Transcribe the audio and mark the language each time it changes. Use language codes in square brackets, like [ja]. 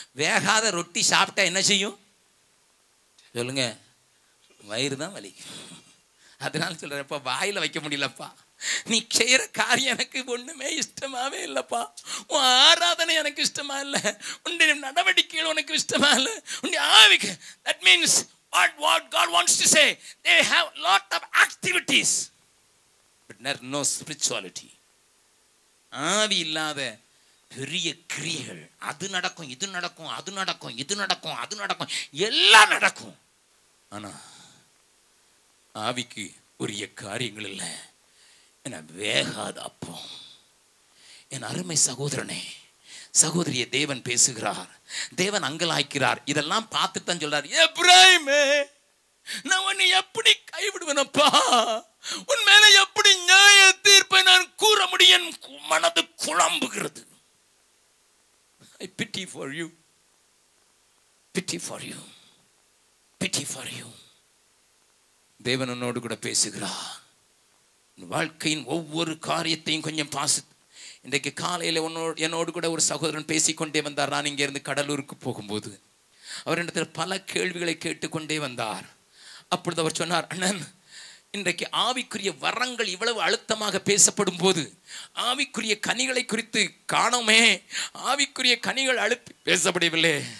[ta] வேகாத ரொட்டி சாப்பிட்டா என்ன செய்யும் சொல்லுங்க? வயிறு தான் வலிக்கும். அதனால சொல்றப்பா, வாயில வைக்க முடியலப்பா. நீ செய்யற காரியம் எனக்கு ஒண்ணுமே இஷ்டமாவே இல்லப்பா. உன் ஆராதனை எனக்கு இஷ்டமா இல்லை, உன்னுடைய நடவடிக்கைகள் உனக்கு இஷ்டமா இல்லை, உன்னுடைய ஆவிக்கு. [en] That means what God wants to say, they have lot of activities but no spirituality. [ta] ஆவி இல்லாத பெரிய கிரியைகள். அது நடக்கும், இது நடக்கும், அது நடக்கும், இது நடக்கும், அது நடக்கும், எல்லாம் நடக்கும். ஆனா ஆவிக்கு உரிய காரியங்கள் இல்லை. என வேகாத அப்போ. என் அருமை சகோதரனே, சகோதரிய, தேவன் பேசுகிறார், தேவன் அங்கலாய்க்கிறார். இதெல்லாம் பார்த்து தான் சொல்றார், எப்ராயிமே, நான் உன்னை எப்படி கைவிடுவேனப்பா? உன் மேல எப்படி நியாய தீர்ப்பை நான் கூற முடியும்? மனது குழம்புகிறது. [en] I pity for you, pity for you, pity for you. [ta] தேவன் உன்னோடு கூட பேசுகிறார். வாழ்க்கையின் ஒவ்வொரு காரியத்தையும் கொஞ்சம் பாசு. இன்றைக்கு காலையில் என்னோடு கூட ஒரு சகோதரன் பேசிக்கொண்டே வந்தார். நான் இங்கே இருந்து கடலூருக்கு போகும்போது அவரிடத்தில் பல கேள்விகளை கேட்டுக்கொண்டே வந்தார். அப்பொழுது அவர் சொன்னார், அண்ணன், இன்றைக்கு ஆவிக்குரிய வரங்கள் இவ்வளவு அழுத்தமாக பேசப்படும் போது ஆவிக்குரிய கனிகளை குறித்து காணோமே, ஆவிக்குரிய கனிகள் அழுத்தி பேசப்படவில்லை.